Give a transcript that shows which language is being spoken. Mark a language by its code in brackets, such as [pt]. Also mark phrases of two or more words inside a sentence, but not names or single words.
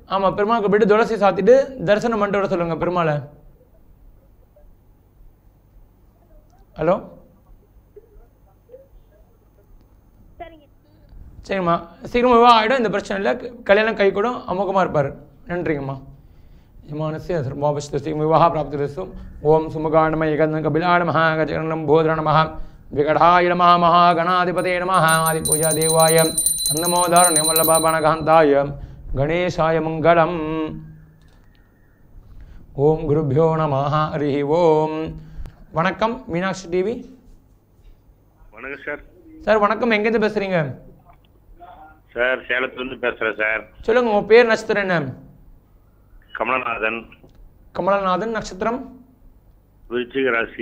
[ta] ஆமா, பெருமாள் கோயில் போயிட்டு துளசி சாத்திட்டு தரிசனம் பண்ணிட்டு வர சொல்லுங்க பெருமாளை. ஹலோ, சரிங்கம்மா. சீக்கிரமாக ஆகிடும், இந்த பிரச்சனை இல்லை. கல்யாணம் கை கூட அமோகமாக இருப்பார். நன்றிங்கம்மா. [sa] यमानस्य सर्वोपस्थितिं विवाह प्राप्तिरस्तु. ओम सुमुखाय एकन्दं कपिलाय नमः, गजकर्णं भोदराय नमः, विकटाय नमः, महागणाधिपतये नमः, आदिपूजा देवाय तन्नमोदारण्य वल्लभबाणकान्ताय गणेशाय मङ्गलम्. ओम गुरुभ्यो नमः. हरि ओम. [ta] வணக்கம் மீனாட்சி டிவி. வணக்கம் சார். சார் வணக்கம், எங்கேருந்து பேசுறீங்க? சார் சேலத்துலேருந்து பேசுகிறேன் சார். சொல்லுங்க, உங்கள் பேர் நட்சத்திரம் என்ன? கமலநாதன். கமலநாதன். நட்சத்திரம்? விருச்சிக ராசி.